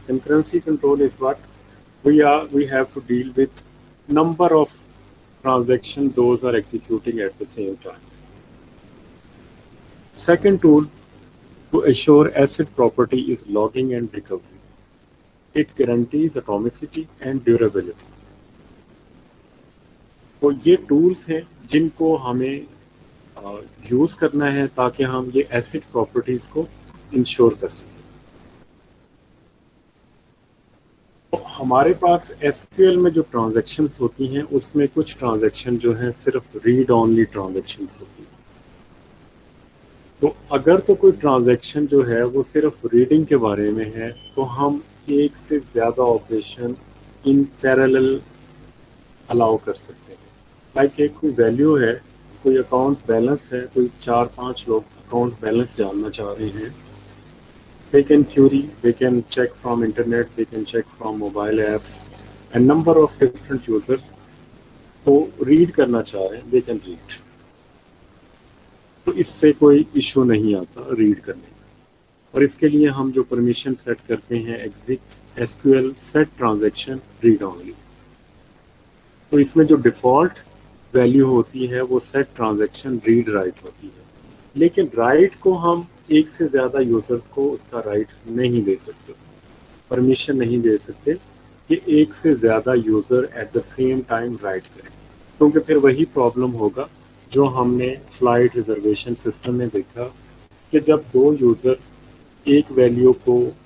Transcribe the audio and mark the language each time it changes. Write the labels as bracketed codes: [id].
[en] Concurrency control is what we have to deal with number of transactions those are executing at the same time. Second tool to assure asset property is logging and recovery. It guarantees atomicity and durability. [ur] تو یہ tools ہیں جن کو ہمیں use کرنا ہے تاکہ ہم یہ ایسڈ پراپرٹیز کو انشور کر سکیں. ہمارے پاس ایس کیو ایل میں جو ٹرانزیکشنز ہوتی ہیں اس میں کچھ ٹرانزیکشن جو ہیں صرف ریڈ اونلی ٹرانزیکشنز ہوتی ہیں. تو اگر تو کوئی ٹرانزیکشن جو ہے وہ صرف ریڈنگ کے بارے میں ہے تو ہم ایک سے زیادہ آپریشن ان پیرالل الاؤ کر سکتے ہیں. لائک ایک کوئی ویلیو ہے, کوئی اکاؤنٹ بیلنس ہے, کوئی 4-5 لوگ اکاؤنٹ بیلنس جاننا چاہ رہے ہیں. [en] They can query, they can check from internet, they can check from mobile apps, a number of different users [ur] تو ریڈ کرنا چاہ رہے ہیں, [en] they can read. [ur] تو اس سے کوئی ایشو نہیں آتا ریڈ کرنے کا. اور اس کے لیے ہم جو پرمیشن سیٹ کرتے ہیں [en] Exit S Q L set transaction read only. [ur] تو اس میں جو ڈیفالٹ ویلیو ہوتی ہے وہ سیٹ ٹرانزیکشن ریڈ رائٹ ہوتی ہے, لیکن رائٹ کو ہم ایک سے زیادہ یوزرز کو اس کا رائٹ نہیں دے سکتے, پرمیشن نہیں دے سکتے کہ ایک سے زیادہ user [en] at the same time [ur] right کریں, کیونکہ پھر وہی پرابلم ہوگا جو ہم نے فلائٹ ریزرویشن سسٹم میں دیکھا کہ جب 2 یوزر ایک ویلیو کو